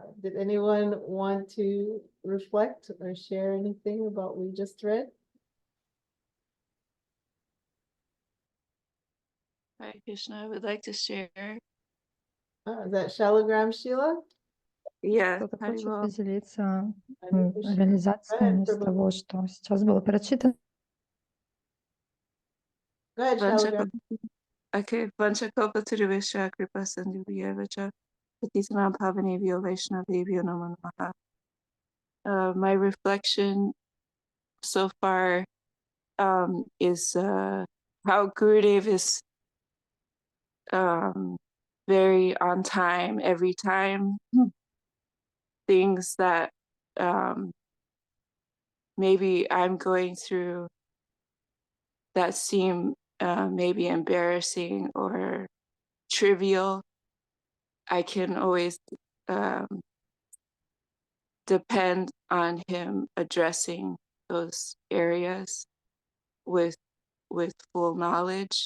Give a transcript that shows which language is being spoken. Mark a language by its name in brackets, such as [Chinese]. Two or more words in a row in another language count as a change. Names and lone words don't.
[English] Did anyone want to reflect or share anything about what we just read? Hare Krishna, I would like to share. Is that Shalagram Sheila? Yeah, [Russian] Кто-то [English] Hare [Russian] хочет Bol. поделиться [English] Hare Krishna. Go [Russian] реализациями [English] ahead, [Russian] из [English] Prabhu. [Russian] того, что сейчас было прочитано? [English] Go ahead, Shalagram. [Sanskrit] Okay, वाञ्छाकोप तिरुवेश कृपा सन्ध्यावच पतिसानम् पावनेभ्यो वैष्णवेभ्यो नमो नमः. [English] My reflection so far is how Gurudev is very on time every time. Things that maybe I'm going through that seem maybe embarrassing or trivial, I can always depend on him addressing those areas with full knowledge.